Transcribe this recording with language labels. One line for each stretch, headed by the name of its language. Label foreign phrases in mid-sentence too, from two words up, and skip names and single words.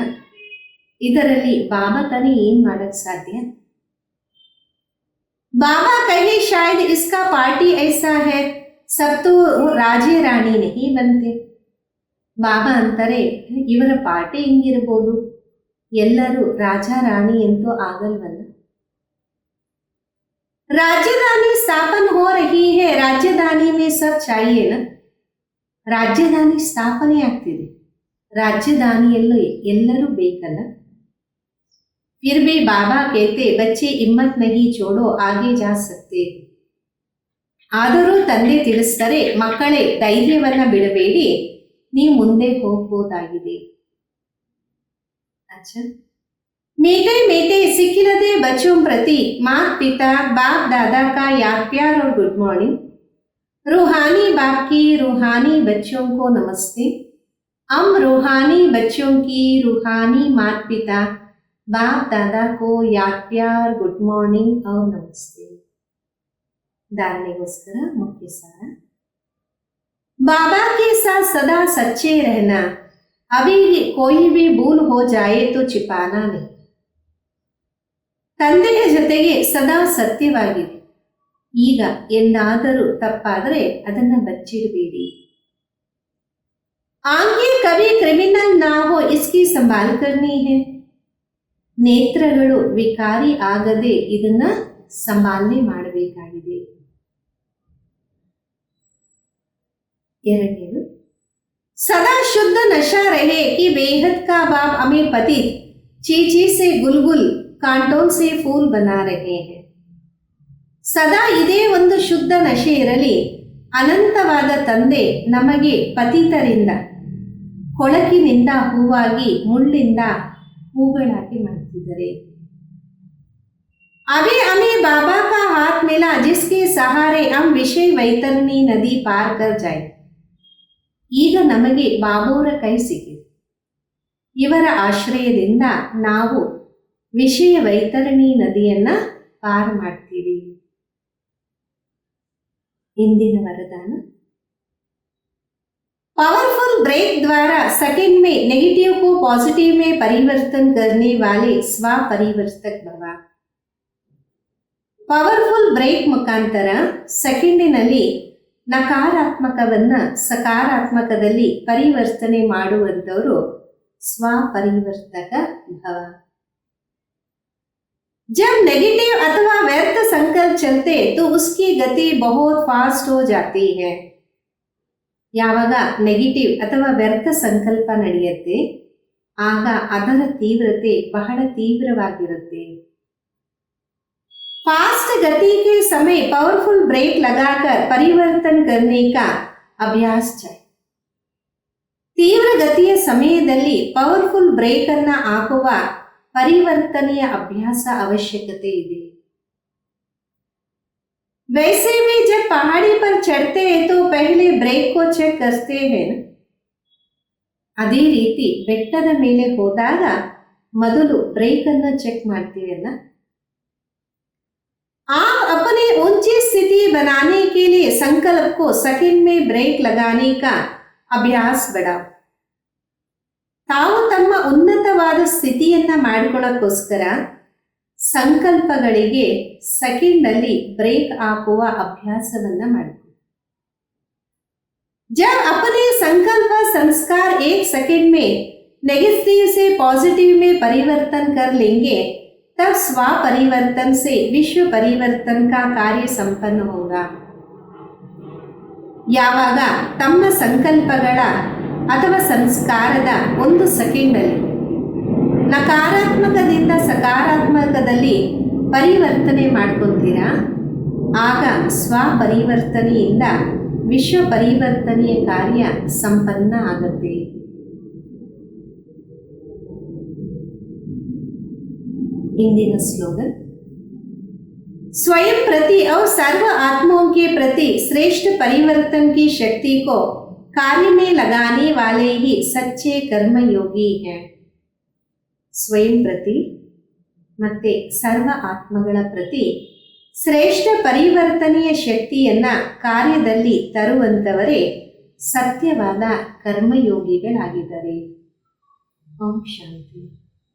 Kannada: ಇದರಲ್ಲಿ ಬಾಬಾ ತಾನೇ ಏನ್ ಮಾಡಕ್ ಸಾಧ್ಯ.
Hindi: बाबा कहे शायद इसका पार्टी ऐसा है, सब तो राजे रानी नहीं बनते.
Kannada: ಬಾಬಾ ಅಂತಾರೆ, ಇವರ ಪಾರ್ಟಿ ಹಿಂಗಿರ್ಬೋದು, ಎಲ್ಲರೂ ರಾಜ ರಾಣಿ ಅಂತೂ ಆಗಲ್ವಲ್ಲ.
Hindi: राजधानी स्थापन हो रही है, ರಾಜಧಾನಿ में सब चाहिए ना.
Kannada: ರಾಜಧಾನಿ ಸ್ಥಾಪನೆ ಆಗ್ತಿದೆ, ರಾಜಧಾನಿಯಲ್ಲೂ ಎಲ್ಲರೂ ಬೇಕಲ್ಲ.
Hindi: फिर भी बाबा कहते, बच्चे हिम्मत नहीं छोड़ो, आगे जा सकते.
Kannada: ಆದರೂ ತಂದೆ ತಿಳಿಸ್ತಾರೆ, ಮಕ್ಕಳೇ ಧೈರ್ಯವನ್ನ ಬಿಡಬೇಡಿ, ನೀವು ಮುಂದೆ ಹೋಗಬಹುದಾಗಿದೆ.
Hindi: अच्छा, मीठे मीठे सिखिलते बच्चों प्रति माता पिता बाप दादा का याद प्यार और गुड मॉर्निंग. रूहानी बाप की रूहानी बच्चों को नमस्ते. हम रूहानी बच्चों की रूहानी माता पिता बाप दादा को याद प्यार गुड मॉर्निंग और नमस्ते. धारणेಗೋಸ್ಕರ मुख्य सार, बाबा के साथ सदा सच्चे रहना. अभी कोई भी भूल हो जाए तो छिपाना नहीं.
Kannada: ತಂದೆಯ ಜೊತೆಗೆ ಸದಾ ಸತ್ಯವಾಗಿದೆ. ಈಗ ಎಂದಾದರೂ ತಪ್ಪಾದರೆ ಅದನ್ನ ಬಚ್ಚಿಡಬೇಡಿ.
Hindi: आँखें कभी क्रिमिनल ना हो इसकी संभाल करनी है.
Kannada: ನೇತ್ರಗಳು ವಿಕಾರಿ ಆಗದೆ ಇದನ್ನ ಸಂಭಾಲನೆ ಮಾಡಬೇಕಾಗಿದೆ. ಎರಡನೇದು,
Hindi: सदा शुद्ध नशा रहे कि बेहद का बाप हमें पतित चीची से गुलगुल कांटों से फूल बना रहे हैं.
Kannada: ಸದಾ ಇದೇ ಒಂದು ಶುದ್ಧ ನಶೆ ಇರಲಿ. ಅನಂತವಾದ ತಂದೆ ನಮಗೆ ಪತಿತರಿಂದ ಕೊಳಕಿನಿಂದ ಹೂವಾಗಿ ಮುಳ್ಳಿಂದ ಹೂಗಳಾಗಿ ಮಾಡ್ತಿದ್ದಾರೆ.
Hindi: अभी हमें बाबा का हाथ मिला जिसके सहारे हम विषय वैतरणी नदी पार कर जाए.
Kannada: ಈಗ ನಮಗೆ ಬಾಬೋರ ಕೈ ಸಿಕ್ಕಿದೆ. ಇವರ ಆಶ್ರಯದಿಂದ ನಾವು ವಿಷಯ ವೈತರಣಿ ನದಿಯನ್ನ ಪಾರು ಮಾಡ್ತೀವಿ. ಇಂದಿನ ವರದಾನ,
Hindi: पावरफुल ब्रेक द्वारा सेकंड में नेगेटिव को पॉजिटिव में परिवर्तन करने वाले स्व परिवर्तक भव.
Kannada: ಪವರ್ಫುಲ್ ಬ್ರೇಕ್ ಮುಖಾಂತರ ಸೆಕೆಂಡಿನಲ್ಲಿ ನಕಾರಾತ್ಮಕವನ್ನ ಸಕಾರಾತ್ಮಕದಲ್ಲಿ ಪರಿವರ್ತನೆ ಮಾಡುವಂತವರು ಸ್ವಪರಿವರ್ತಕ ಭವ.
Hindi: जब नेगेटिव अथवा व्यर्थ संकल्प चलते तो उसकी गति बहुत फास्ट हो जाती है.
Kannada: ಯಾವಾಗ ನೆಗೆಟಿವ್ ಅಥವಾ ವ್ಯರ್ಥ ಸಂಕಲ್ಪ ನಡೆಯುತ್ತೆ ಆಗ ಅದರ ತೀವ್ರತೆ ಬಹಳ ತೀವ್ರವಾಗಿರುತ್ತೆ.
Hindi: फास्ट गति के समय पावरफुल ब्रेक लगाकर परिवर्तन करने का अभ्यास चाहिए.
Kannada: ತೀವ್ರ ಗತಿಯ ಸಮಯದಲ್ಲಿ ಪವರ್ಫುಲ್ ಬ್ರೇಕ್ ಅನ್ನ ಹಾಕುವ ಪರಿವರ್ತನೆಯ ಅಭ್ಯಾಸ ಅವಶ್ಯಕತೆ ಇದೆ.
Hindi: वैसे भी जब पहाड़ी पर चढ़ते हैं तो पहले ब्रेक को चेक करते हैं.
Kannada: ಅದೇ ರೀತಿ ಬೆಟ್ಟದ ಮೇಲೆ ಹೋದಾಗ ಮೊದಲು ಬ್ರೇಕ್ ಅನ್ನ ಚೆಕ್ ಮಾಡ್ತೀವಲ್ಲ.
Hindi: आप अपने ऊंची स्थिति बनाने के लिए संकल्प को सेकंड में ब्रेक लगाने का अभ्यास बढ़ाओ.
Kannada: ತಾವು ತಮ್ಮ ಉನ್ನತವಾದ ಸ್ಥಿತಿಯನ್ನ ಮಾಡಿಕೊಳ್ಳೋಕ್ಕೋಸ್ಕರ ಸಂಕಲ್ಪಗಳಿಗೆ ಸೆಕೆಂಡ್ ಅಲ್ಲಿ ಬ್ರೇಕ್ ಹಾಕುವ ಅಭ್ಯಾಸವನ್ನ ಮಾಡಿಕೊಳ್ಳಿ.
Hindi: जब अपने संकल्प संस्कार एक सेकंड में नेगेटिव से पॉजिटिव में परिवर्तन कर लेंगे तब स्व परिवर्तन से विश्व परिवर्तन का कार्य संपन्न होगा.
Kannada: ಯಾವಾಗ ತಮ್ಮ ಸಂಕಲ್ಪಗಳ ಅಥವಾ ಸಂಸ್ಕಾರದ ಒಂದು ಸೆಕೆಂಡಲ್ಲಿ ನಕಾರಾತ್ಮಕದಿಂದ ಸಕಾರಾತ್ಮಕದಲ್ಲಿ ಪರಿವರ್ತನೆ ಮಾಡ್ಕೊತೀರಾ ಆಗ ಸ್ವ ಪರಿವರ್ತನೆಯಿಂದ ವಿಶ್ವ ಪರಿವರ್ತನೆಯ ಕಾರ್ಯ ಸಂಪನ್ನ ಆಗುತ್ತೆ.
Hindi: इंदिन स्लोगन, स्वयं प्रति और सर्व आत्माओं के प्रति श्रेष्ठ परिवर्तन की शक्ति को कार्य में लगाने वाले ही सच्चे कर्मयोगी हैं. स्वयं प्रति
Kannada: ಮತ್ತೆ ಸರ್ವ ಆತ್ಮಗಳ ಪ್ರತಿ ಶ್ರೇಷ್ಠ ಪರಿವರ್ತನೆಯ ಶಕ್ತಿಯನ್ನ ಕಾರ್ಯದಲ್ಲಿ ತರುವಂತವರೇ ಸತ್ಯವಾದ ಕರ್ಮಯೋಗಿಗಳಾಗಿದ್ದಾರೆ. ಓಂ ಶಾಂತಿ.